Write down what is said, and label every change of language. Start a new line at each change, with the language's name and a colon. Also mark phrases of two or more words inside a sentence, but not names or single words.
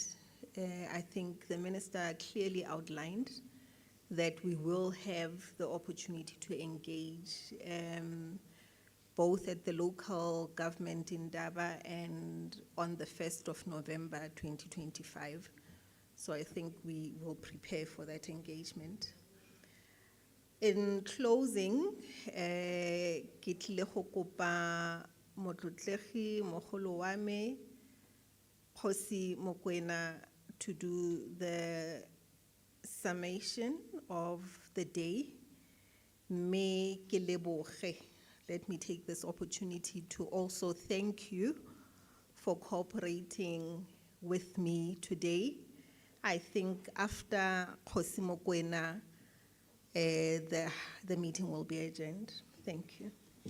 English: I think the Minister clearly outlined that we will have the opportunity to engage both at the local government in Thabo and on the 1st of November 2025. So I think we will prepare for that engagement. In closing,
Tswana: ke tlile go kopa motlotlegi mogolo wa me Kgosi Mokoena
English: to do the summation of the day.
Tswana: Me ke leboge.
English: Let me take this opportunity to also thank you for cooperating with me today. I think after Kgosi Mokoena, the meeting will be adjourned. Thank you.